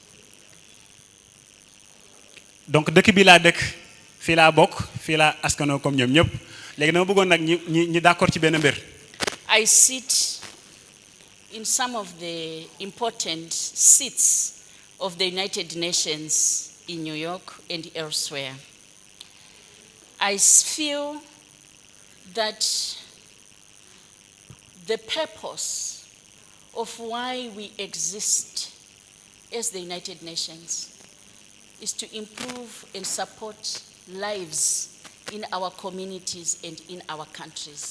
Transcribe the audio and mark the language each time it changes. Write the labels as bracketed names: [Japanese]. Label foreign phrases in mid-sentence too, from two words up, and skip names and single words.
[Wolof] donc dëkk bi laa dëkk fii laa bokk fii laa askanoo comme ñoom ñëpp léegi dama bëggoon nag ñi d'accord ci benn mbir. [English] I sit in some of the important seats of the United Nations in New York and elsewhere. I feel that the purpose of why we exist as the United Nations is to improve and support lives in our communities and in our countries.